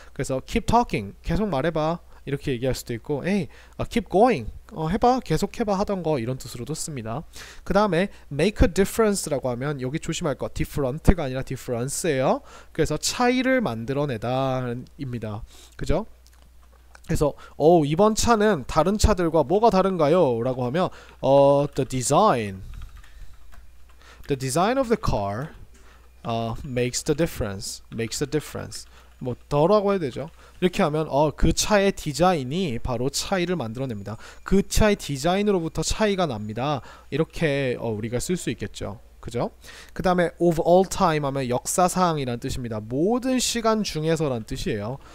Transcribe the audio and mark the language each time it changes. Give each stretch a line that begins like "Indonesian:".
Korean: 그래서
English: keep talking
Korean: 계속 말해봐 이렇게 얘기할 수도 있고
English: keep going
Korean: 해봐 계속 해봐 하던 거 이런 뜻으로도 씁니다. 그 다음에
English: make a difference
Korean: 라고 하면 여기 조심할 거 different가 아니라 difference예요. 그래서 차이를 만들어내다 입니다. 그죠? 그래서 이번 차는 다른 차들과 뭐가 다른가요? 라고 하면
English: the design of the car makes the difference.
Korean: 뭐 더라고 해야 되죠. 이렇게 하면 그 차의 디자인이 바로 차이를 만들어냅니다. 그 차의 디자인으로부터 차이가 납니다. 이렇게 우리가 쓸 수 있겠죠. 그죠? 그 다음에
English: of all time
Korean: 하면 역사상이란 뜻입니다. 모든 시간 중에서란 뜻이에요.